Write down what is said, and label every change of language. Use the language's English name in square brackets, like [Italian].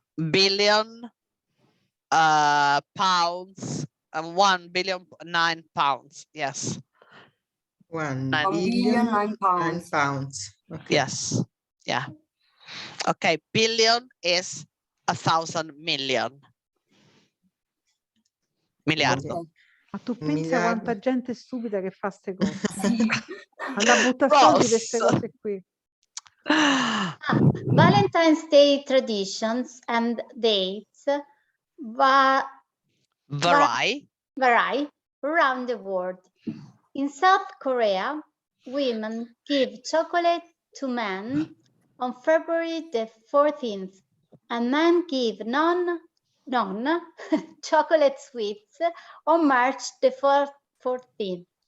[English] billion pounds. 1 billion 9 pounds. Yes. 1 Nine. 1 billion 9 9 pounds. pounds. Okay. Yes. Yeah. Okay. Billion is 1,000 million. [Italian] Miliardo. Ma tu pensa quanta Miliardi. gente stupida che fa ste cose. Sì. Andare a buttare soldi per queste Ross. cose qui. [English] Valentine's Day traditions and dates Vary. vary around the world. In South Korea, women give chocolate to men on February the 14th, and men give non-chocolate sweets on March the 14th.